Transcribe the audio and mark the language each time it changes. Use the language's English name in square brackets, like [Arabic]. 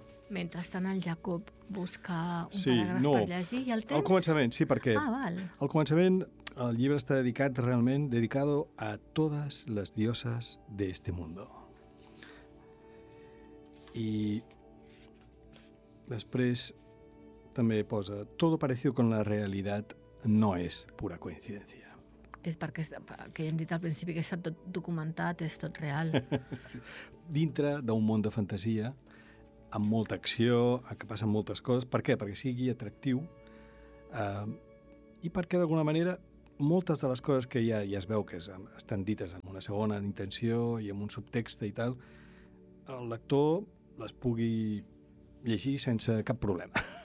[Catalan] Mentrestant, el Jacob busca un paràgraf per llegir. I el tens? Al començament, sí, perquè... Ah, val. Al començament, el llibre està dedicat realment [Spanish] dedicado [Catalan] a totes les dioses d'este mundo. I després també posa [Spanish] todo parecido con la realidad no es pura coincidencia. [Catalan] És perquè, que ja hem dit al principi, que està tot documentat, és tot real. Dintre d'un món de fantasia, amb molta acció, que passen moltes coses. Per què? Perquè sigui atractiu. I perquè, d'alguna manera, moltes de les coses que ja, ja es veu que estan dites amb una segona intenció i amb un subtext i tal, el lector les pugui llegir sense cap problema.